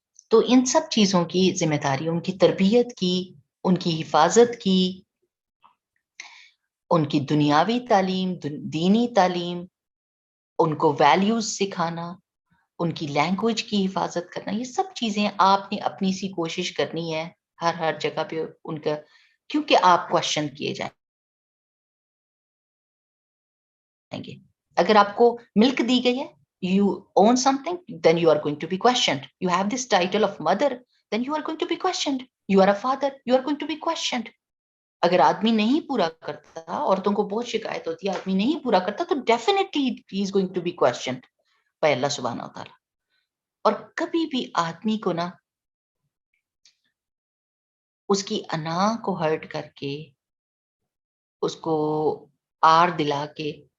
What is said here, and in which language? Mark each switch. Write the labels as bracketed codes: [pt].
[ur] تو ان سب چیزوں کی ذمہ داری, ان کی تربیت کی, ان کی حفاظت کی, ان کی دنیاوی تعلیم, دینی تعلیم, ان کو ویلیوز سکھانا, ان کی لینگویج کی حفاظت کرنا, یہ سب چیزیں آپ نے اپنی سی کوشش کرنی ہے ہر جگہ پہ ان کا, کیونکہ آپ کوشچن کیے جائیں گے. اگر آپ کو ملک دی گئی ہے, [en] you own something, then you are going to be questioned. You have this title of mother, then you are going to be questioned. You are a father, you are going to be questioned. [ur] اگر آدمی نہیں پورا کرتا, عورتوں کو بہت شکایت ہوتی ہے, آدمی نہیں پورا کرتا تو [en] definitely he is going to be questioned by [ur] اللہ سبحانہ و تعالیٰ. اور کبھی بھی آدمی کو نا اس کی انا کو ہرٹ کر کے, اس کو آر دلا کے